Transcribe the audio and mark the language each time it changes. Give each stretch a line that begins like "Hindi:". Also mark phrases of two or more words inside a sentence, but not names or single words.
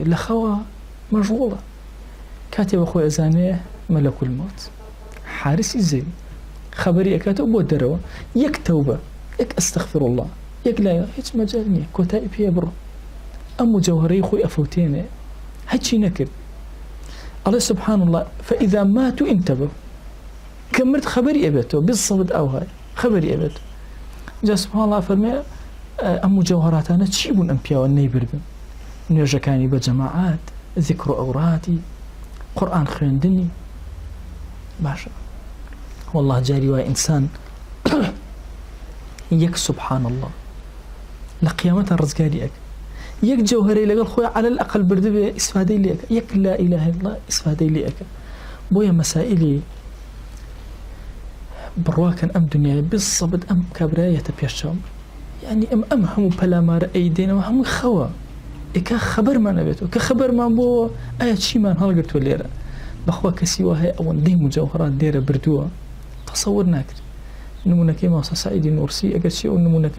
Central Kurdish: لە خەوە مەژغوڵە کاتێ بە خۆی ئەزانێ مەلەکول مەوت حارسی زەوی خەبەری ئەکاتەوە بۆ دەرەوە یەک تەوبە یەک
Arabic: ئەستەغفر الله
Central Kurdish: یەک لای هیچ مەجال نییە کۆتایی پێ بڕۆ ئەم مجەوهەرەی خۆی ئەفەوتێنێ هەچی نەکرد ئەڵێ
Arabic: سبحان الله فإذا ماتوا انتبهوا
Central Kurdish: کە مرد خەبەری ئەبێتەوە بالضبط ئەو هاي خەبەری ئەبێت جا
Arabic: سبحان الله
Central Kurdish: فەرمێ ئەم مجەوهەراتانە چی بوون ئەم پیاوە نەیبردن نوێژەکانی بە جەماعات ذیکر و ئەوراتی قورئان خوێندنی باشە والله جاری وای ئینسان یەک
Arabic: سبحان الله
Central Kurdish: لە قیامەتە ڕزگاری ئەکە یەک جەوهەرەی لەگەڵ خۆی
Arabic: على الأقل
Central Kurdish: بردبێ ئیسفادەی لێ ئەکە یەک
Arabic: لا إله إلا الله
Central Kurdish: ئیسفادەی لێ ئەکە بۆیە مەسائلی بڕواکەن ئەم دنیای بالضبط ئەم کابرایەتە پێشچاوم یعنی ئەم هەموو پەلامارە ئەیدێنەوە هەمووی خەوە ئێکا خەبەرمان ئەبێتەوە کە خەبەرمان بۆ ئایا چیمان هەڵگرتووە لێرە بەخوا کەسی وهەیە ئەوەندەی مجەوهەرات لێرە بردووە تەسەور ناکرد نمونەکەی ماسە سعیدی نورسی ئەگەر چی ئەو نمونەکە